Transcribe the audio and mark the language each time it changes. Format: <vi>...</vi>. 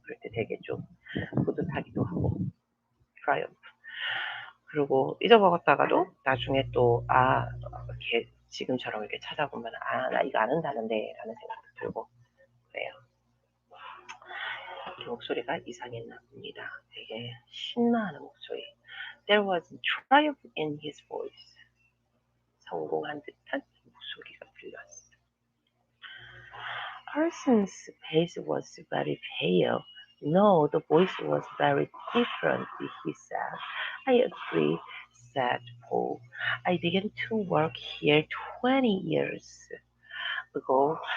<ko>그럴 때 되게 좀 뿌듯하기도 하고 트라이엄프. 그리고 잊어먹었다가도 나중에 또 이렇게 지금처럼 이렇게 찾아보면 나 이거 아는다는데 라는 생각도 들고 그래요. 목소리가 이상했나 봅니다. 되게 신나하는 목소리.</ko> <en>There was triumph in his voice.</en> <ko>성공한 듯한 목소리가 들렸어.</ko> <en>Parsons' face was very pale. No, the voice was very different, he said. I agree, said Paul. I began to work here 20 years ago.</en>